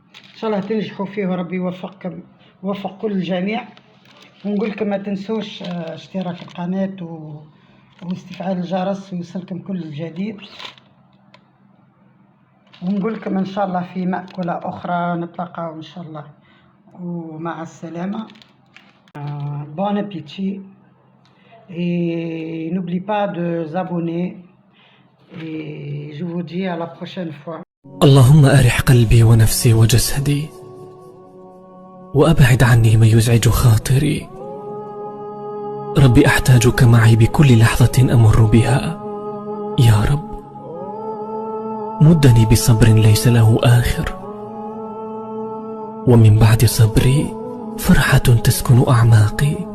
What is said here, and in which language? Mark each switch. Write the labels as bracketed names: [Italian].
[Arabic] إن شاء الله تنجحوا فيه وربي يوفقكم، يوفق كل الجميع. ونقول لكم ما تنسوش اشتراك القناة واستفعال الجرس ويوصلكم كل الجديد. ونقول لكم إن شاء الله في مأكولة أخرى نتلاقاو إن شاء الله، ومع السلامة. [French] Bon appétit et n'oublie pas de vous abonner et je vous dis à la prochaine fois. [Arabic] اللهم أرح قلبي ونفسي وجسدي وأبعد عني ما يزعج خاطري. ربي أحتاجك معي بكل لحظة أمر بها يا رب. مدني بصبر ليس له آخر، ومن بعد صبري فرحة تسكن أعماقي.